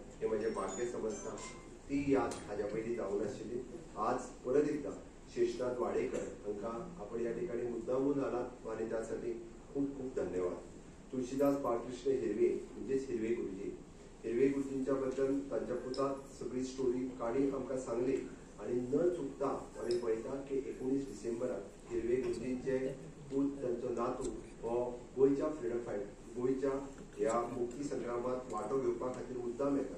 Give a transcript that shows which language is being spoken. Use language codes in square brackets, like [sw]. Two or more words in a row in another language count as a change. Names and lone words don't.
[kok] हे म्हजें भाग्य समजता. ती याद हाज्या पयलीं जावं नाशिल्ली. [mr] आज परत एकदा शेषनाथ वाडेकर हांकां आपण ह्या ठिकाणी मुद्दामून आलात आनी त्यासाठी खूप खूप धन्यवाद. तुळशीदास बाळकृष्ण हिरवे म्हणजेच हिरवे गुरुजी. [kok] हिरवे गुरुजींच्या बद्दल तांच्या पुतात सगळी स्टोरी काणी आमकां सांगली आणि न चुकता आमी पळयता की 19 डिसेंबराक हिरवे गुरुजींचे पूत तांचो नातू हो गोंयच्या [en] freedom fight [kok] गोंयच्या ह्या मुक्ती संग्रामात वांटो घेवपा खातीर मुद्दाम येता.